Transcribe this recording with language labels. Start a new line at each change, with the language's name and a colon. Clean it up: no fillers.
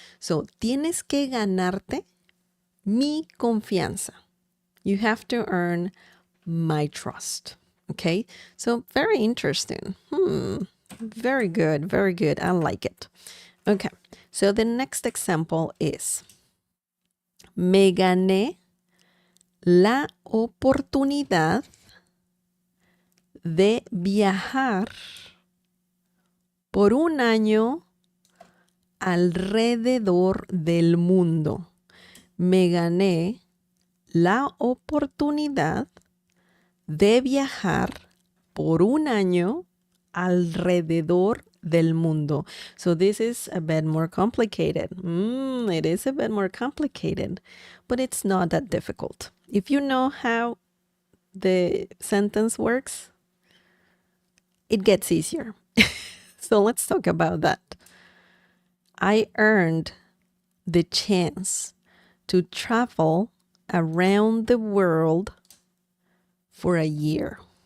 Spanish: So, tienes que ganarte mi confianza.
English: You have to earn my trust. Okay, so very interesting. Very good, very good. I like it. Okay, so the next example is:
Spanish: me gané la oportunidad de viajar por un año alrededor del mundo. Me gané la oportunidad de viajar por un año alrededor del mundo.
English: So this is a bit more complicated. It is a bit more complicated, but it's not that difficult. If you know how the sentence works, it gets easier. So let's talk about that. I earned the chance to travel around the world for a year.